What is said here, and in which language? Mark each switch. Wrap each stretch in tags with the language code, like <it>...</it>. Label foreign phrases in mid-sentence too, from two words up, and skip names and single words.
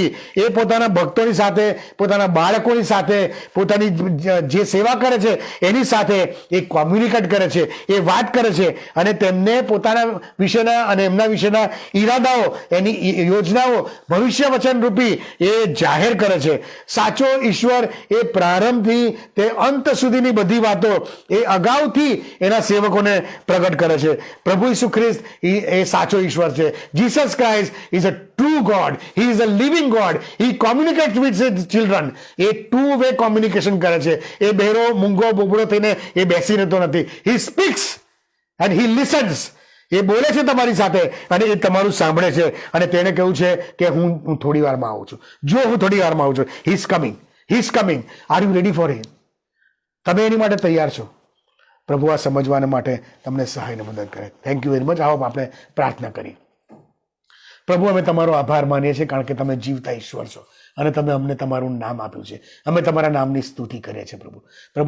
<gu>એ પોતાના ભક્તોની સાથે, પોતાના બાળકોની સાથે, પોતાની જે સેવા કરે છે એની સાથે એ કોમ્યુનિકેટ કરે છે, એ વાત કરે છે અને તેમને પોતાના વિશેના અને એમના વિશેના ઈરાદાઓ, એની યોજનાઓ ભવિષ્ય વચન રૂપી એ જાહેર કરે છે. સાચો ઈશ્વર એ પ્રારંભથી તે અંત સુધીની બધી વાતો એ અગાઉથી એના સેવકોને પ્રગટ કરે છે. પ્રભુ ઈસુ ખ્રિસ્ત એ સાચો ઈશ્વર છે.</gu> <en>Jesus Christ is a true God. He is a living God. He communicates with his children.</en> <gu>એ</gu> <en>two way communication</en> <gu>કરે છે. એ બહેરો મૂંગો બોબડો થઈને એ બેસી રહેતો નથી.</gu> <en>He speaks and he listens.</en> <gu>એ બોલે છે તમારી સાથે અને એ તમારું સાંભળે છે. અને તેને કહ્યું છે કે હું થોડી વારમાં આવું છું. જો હું થોડી વારમાં આવું છું.</gu> <en>He is coming. He is coming. Are you ready for him?</en> <gu>તમે એની માટે તૈયાર છો? પ્રભુ આ સમજવાને માટે તમને સહાયને મદદ કરે.</gu> <en>Thank you very much.</en> <gu>આવો આપણે પ્રાર્થના કરીએ. પ્રભુ, અમે તમારો આભાર માનીએ છીએ કારણ કે તમે જીવતા ઈશ્વર છો અને તમે અમને તમારું નામ આપ્યું છે. અમે તમારા નામની સ્તુતિ કરીએ છીએ પ્રભુ.</gu>